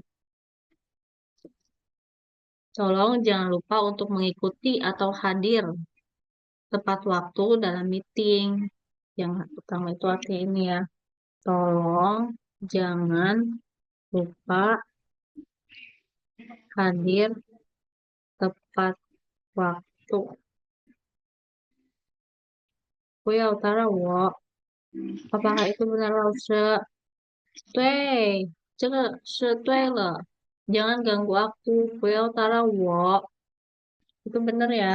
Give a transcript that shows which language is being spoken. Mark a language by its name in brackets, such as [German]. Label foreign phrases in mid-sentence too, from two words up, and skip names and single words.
[Indonesian] Tolong jangan lupa untuk mengikuti atau hadir tepat waktu dalam meeting. Yang pertama itu artinya ini ya. Tolong jangan lupa hadir tepat waktu. [Chinese] 不要打扰我. [Indonesian] Apakah itu benar, Lause? [Chinese] 对，这个是对了. [Indonesian] Jangan ganggu aku. [Chinese] 不要打扰我. [Indonesian] Itu benar ya.